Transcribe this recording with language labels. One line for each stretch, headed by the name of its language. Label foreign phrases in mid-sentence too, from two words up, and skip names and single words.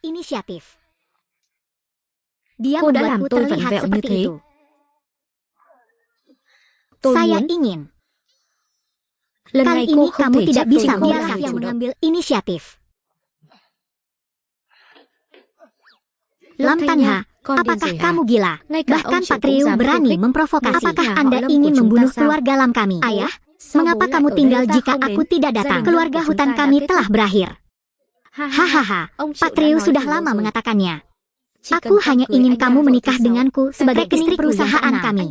Vietnamese: Cô đã làm tôi vặn vẹo như thế. Tôi muốn. Lần này cô không thể trách chính cô là người chủ động.
Indonesian: Lam Tanha, apakah kamu gila? Bahkan Patriu berani memprovokasi. Apakah Anda ingin membunuh keluarga Lam kami? Ayah, mengapa kamu tinggal jika aku tidak datang? Keluarga hutan kami telah berakhir. Hahaha, Patriu sudah lama mengatakannya. Aku hanya ingin kamu menikah denganku sebagai istri perusahaan kami.